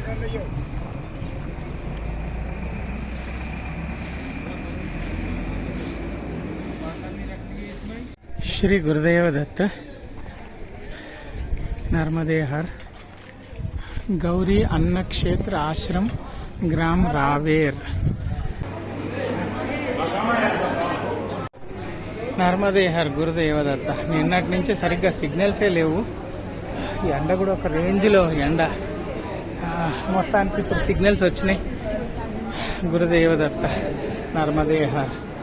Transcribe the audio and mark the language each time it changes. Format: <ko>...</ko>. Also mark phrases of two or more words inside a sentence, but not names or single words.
<mr>श्री गुरुदेव दत्त नर्मदे हर गौरी अन्न क्षेत्र आश्रम ग्राम रावेर నర్మదే హర్ గురుదేవ దత్త.</mr> <te>నిన్నటి నుంచి సరిగ్గా సిగ్నల్సే లేవు. ఈ ఎండ కూడా ఒక రేంజ్లో ఎండ. మొత్తానికి ఇప్పుడు సిగ్నల్స్ వచ్చినాయి. గురుదేవ దత్త నర్మదే హర్.</te>